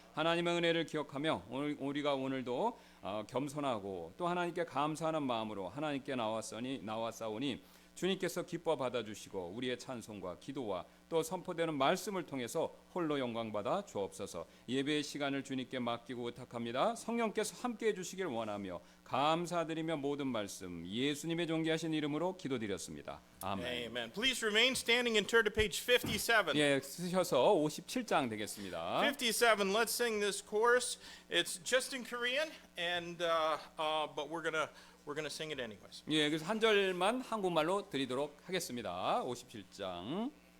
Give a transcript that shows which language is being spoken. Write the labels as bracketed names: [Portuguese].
[Korean] 하나님의 은혜를 기억하며 우리가 오늘도 겸손하고 또 하나님께 감사하는 마음으로 하나님께 나왔사오니 주님께서 기뻐 받아주시고 우리의 찬송과 기도와 또 선포되는 말씀을 통해서 홀로 영광받아 주옵소서. 예배의 시간을 주님께 맡기고 의탁합니다. 성령께서 함께해 주시길 원하며 감사드리며 모든 말씀 예수님의 존귀하신 이름으로 기도드렸습니다. 아멘. [English] Amen. Please remain standing and turn to page 57. [Korean] 예, 쓰셔서 57장 되겠습니다. [English] 57. Let's sing this chorus. It's just in Korean, and but we're gonna sing it anyways. [Korean] 예, 그래서 한 절만 한국말로 드리도록 하겠습니다. 57장.